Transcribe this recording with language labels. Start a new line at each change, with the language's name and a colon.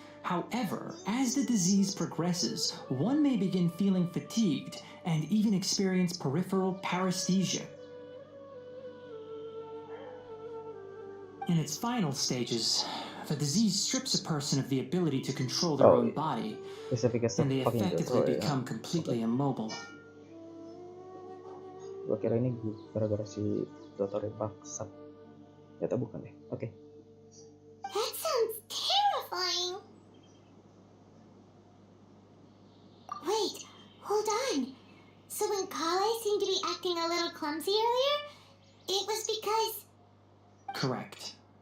English: However, as the disease progresses, one may begin feeling fatigued and even experience peripheral paresthesia. In its final stages, the disease strips a person of the ability to control their own body, and they effectively become completely immobile.
Indonesian: Gua kira ini gara-gara si dokternya bangsat. Ternyata bukan deh. Oke.
English: That sounds terrifying. Wait, hold on. So when Kale seemed to be acting a little clumsy earlier, it was because... Correct.